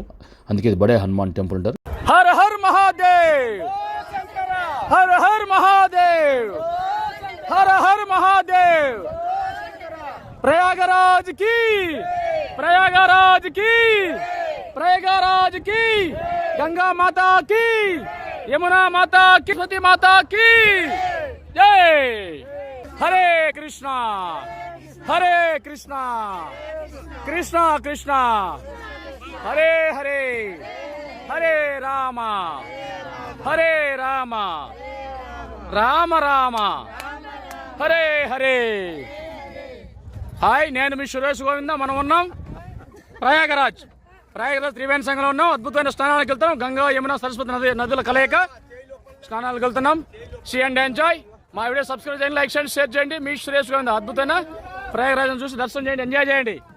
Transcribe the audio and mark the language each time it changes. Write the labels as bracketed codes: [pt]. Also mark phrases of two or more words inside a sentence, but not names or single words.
[te] అందుకే ఇది బడే హనుమాన్ టెంపుల్ అంటారు. [hi] हर हर महादेव, हर हर महादेव, हर हर महादेव. प्रयागराज की, प्रयागराज की, प्रयागराज की, गंगा माता की, यमुना माता की, सरस्वती माता की जय. हरे कृष्णा, हरे कृष्णा, कृष्णा कृष्णा, हरे हरे, हरे रामा, हरे रामा, राम रामा, हरे हरे. [en] हाय, [te] నేను మీ సురేష్ గోవింద. మనం ఉన్నాం ప్రయాగరాజ్ త్రివేణి సంఘంలో ఉన్నాం. అద్భుతమైన స్నానాలకు వెళ్తాం. గంగా, యమున, సరస్వతి నదుల కలయిక స్నానాలకు వెళ్తున్నాం. [en] See and enjoy. [te] మా వీడియో సబ్స్క్రైబ్ చేయండి, లైక్ చేయండి, షేర్ చేయండి. మీ సురేష్ గోవింద. అద్భుతమైన ప్రయాగరాజును చూసి దర్శనం చేయండి, ఎంజాయ్ చేయండి.